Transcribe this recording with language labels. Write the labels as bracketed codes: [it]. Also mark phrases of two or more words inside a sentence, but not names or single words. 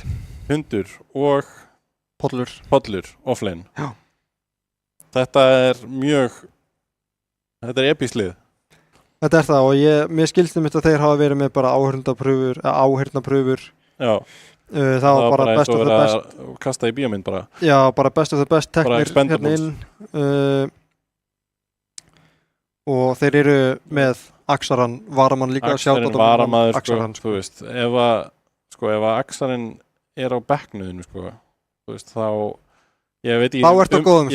[is] Hundur og Pollur, offlane. Já. Þetta er episk lið. Þetta er það og mér skilst að þeir hafa verið með bara áheyrnapröfur. Já. Það var bara [en] best of the best. [is] Kasta í bíómynd bara. Já, bara [en] best of the best [is] teknir hérna inn. Og þeir eru með Axaran, varamann líka. Axarin varamaður, sko, þú veist. Ef að Axarin er á bekknuðinu, sko, þú veist, þá Ég veit Þá ertu á góðum